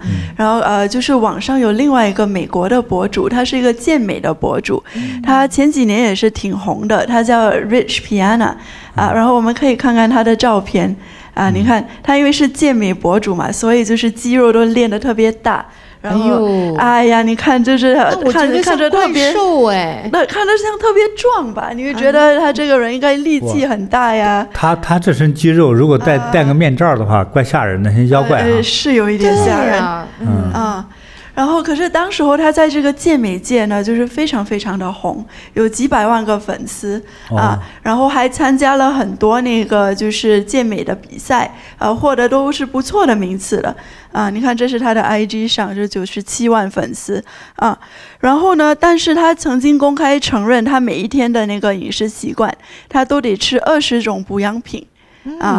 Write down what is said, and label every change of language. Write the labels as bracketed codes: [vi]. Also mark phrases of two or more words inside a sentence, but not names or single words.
[zh] 然後就是網上有另外一個美國的博主，他是一個健美的博主，他前幾年也是挺紅的，他叫 Rich Piana 啊。然後我們可以看看他的照片啊，你看他因為是健美博主嘛，所以就是肌肉都練得特別大。然後，哎呀，你看，就是看着特別瘦哎，那看着像特別壯吧？你會覺得他這個人應該力氣很大呀。他這身肌肉，如果戴個面罩的話，怪嚇人的，像妖怪啊。是有一點嚇人。 然後可是當時候他在這個健美界呢，就是非常非常的紅，有幾百萬個粉絲啊，然後還參加了很多那個就是健美的比賽，獲得都是不錯的名次的啊。你看這是他的 IG 上，是97萬粉絲啊。然後呢，但是他曾經公開承認，他每一天的那個飲食習慣，他都得吃20種補養品啊。